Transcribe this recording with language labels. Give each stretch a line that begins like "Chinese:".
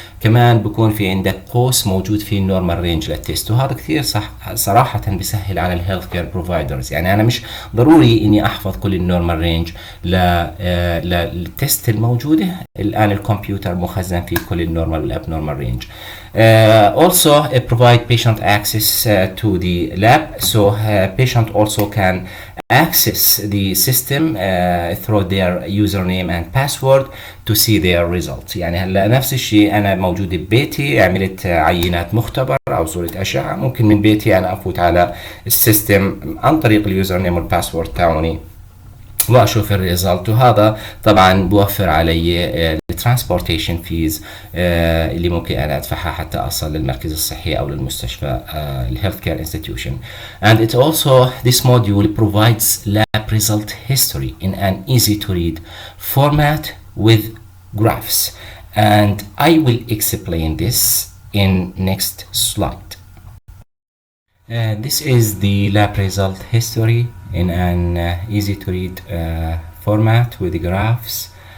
Arabic: كمان بكون في عندك قوس موجود فيه النورمال رينج للتست، وهذا كثير صراحة بيسهل على الهيلث كير بروفايدرز. يعني أنا مش ضروري إني أحفظ كل النورمال رينج للتست الموجودة. الآن الكمبيوتر مخزن فيه كل النورمال والابنورمال رينج.
English: Also provide patient access to the lab, so patient also can access the system through their username and password to see their results.
Arabic: يعني هلا نفس الشيء أنا موجود ببيتي، عملت عينات مختبر أو صورة أشعة، ممكن من بيتي أنا أفوت على السيستم عن طريق اليوزرنيم والباسورد تاعوني واشوف الريزلت. وهذا طبعا بوفر علي الترانسبورتيشن فيز اللي ممكن انا ادفعها حتى اصل للمركز الصحي او للمستشفى الهيلث كير انستتيوشن.
English: And it also this module provides lab result history in an easy to read format with graphs and I will explain this in next slide. This is the lab result history in an easy to read format with the graphs.